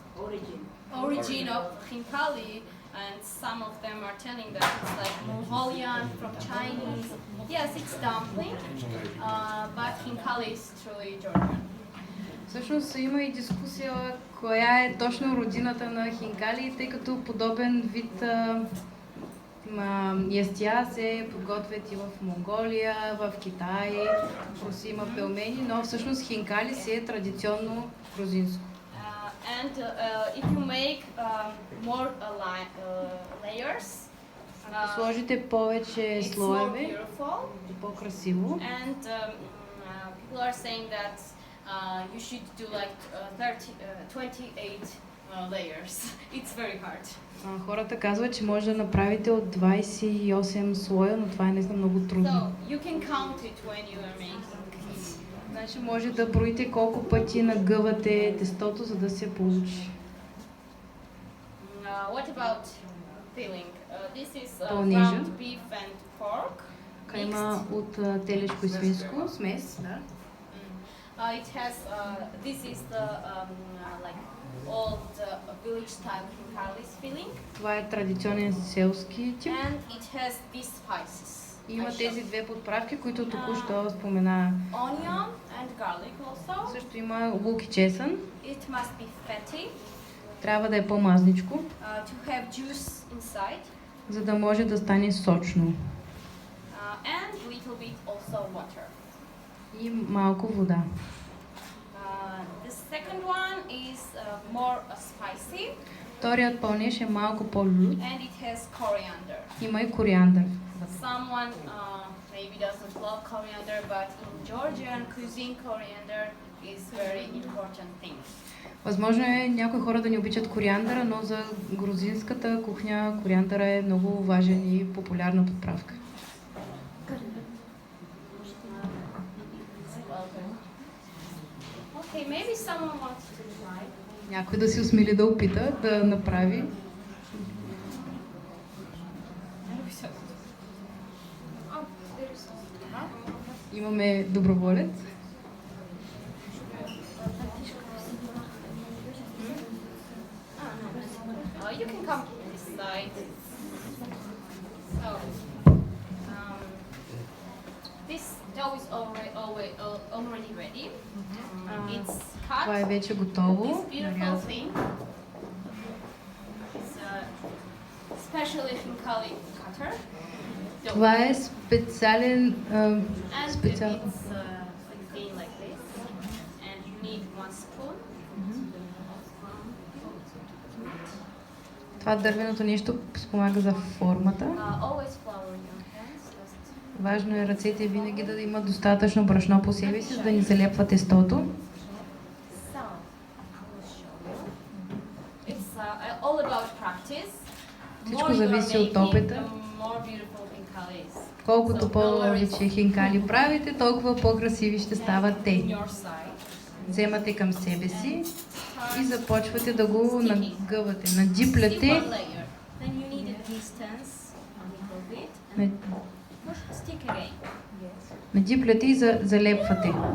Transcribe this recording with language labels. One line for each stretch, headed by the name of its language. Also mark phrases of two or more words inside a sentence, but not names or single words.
English: origin of khinkali, and some of them are telling that it's like Mongolian, from Chinese. Yes, it's dumpling, but khinkali is truly Georgian.
Bulgarian: Всъщност има и дискусия коя е точно родината на хинкали, тъй като подобен вид ястия се подготвят и в Монголия, в Китай, в Русия има пелмени, но всъщност хинкали си е традиционно грузинско.
English: And if you make more layers,
Bulgarian: Сложите повече слоеве,
English: beautiful.
Bulgarian: и по-красиво.
English: And people are saying that you should do like 28 layers. It's very hard.
Bulgarian: Хората казват, че може да направите от 28 слоя, но това е наистина много
English: So
Bulgarian: трудно.
English: you can count it when you are making it.
Bulgarian: Значи може да броите колко пъти нагъвате тестото, за да се получи.
English: What about filling? This is
Bulgarian: Пълнежа.
English: ground beef and pork.
Bulgarian: Има от телешко и свинско смес, да.
English: It has this is the like old village type khinkali's filling,
Bulgarian: Това е традиционен селски тип.
English: and it has these spices.
Bulgarian: Има тези две подправки, които току-що спомена.
English: Onion and garlic also.
Bulgarian: Също има лук и чесън.
English: It must be fatty
Bulgarian: Трябва да е по-мазничко,
English: to have juice inside,
Bulgarian: за да може да стане сочно.
English: and little bit also water.
Bulgarian: И малко вода.
English: The second one is more spicy,
Bulgarian: Вторият пълнеж е малко по-лют.
English: and it has coriander.
Bulgarian: Има и кориандър.
English: Someone maybe doesn't love coriander, but in Georgian cuisine, coriander is very important thing.
Bulgarian: Възможно е някои хора да не обичат кориандъра, но за грузинската кухня кориандъра е много важен и популярна подправка.
English: Okay, maybe someone wants to try.
Bulgarian: Някой да си осмели да опита да направи. Имаме доброволец.
English: You can come to this side. So, this dough is already ready. It's cut.
Bulgarian: Това е вече готово.
English: This beautiful
Bulgarian: Нарязано.
English: thing is specially khinkali cutter.
Bulgarian: Това е специален
English: And
Bulgarian: специал.
English: it's thin like this. And you need 1 spoon.
Bulgarian: Това дървеното нещо спомага за формата.
English: Always flour your hands.
Bulgarian: Важно е ръцете винаги да имат достатъчно брашно по себе си, за да ни залепва тестото.
English: So, I will show you. It's all about practice.
Bulgarian: Всичко зависи от опита. Колкото повече хинкали правите, толкова по-красиви ще стават те. Вземате към себе си и започвате да го нагъвате, надипляте. Надипляте и залепвате.